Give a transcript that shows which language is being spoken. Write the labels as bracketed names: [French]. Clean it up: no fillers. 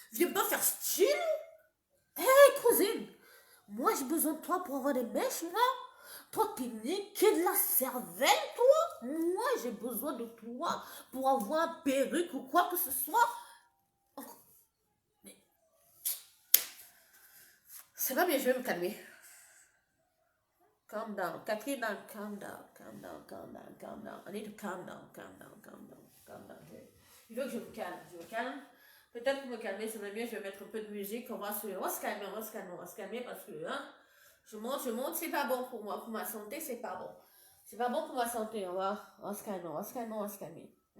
[French] Viens pas faire style. Hé, cousine. Moi, j'ai besoin de toi pour avoir des mèches, là. Toi, t'es niqué de la cervelle, toi. Moi, j'ai besoin de toi pour avoir un perruque ou quoi que ce soit. Mais c'est pas bien, je vais me calmer. [English] Calm down. Catherine, calm down, calm down, calm down, calm down. I need to calm down, calm down, calm down, calm down. [French] Il veut que je me calme, je me calme. Peut-être pour me calmer, c'est mieux, je vais mettre un peu de musique. On va se calmer, on va se calmer, on va se calmer parce que, hein, je monte, c'est pas bon pour moi, pour ma santé, c'est pas bon. C'est pas bon pour ma santé, on va se calmer, on va se calmer, on va se calmer.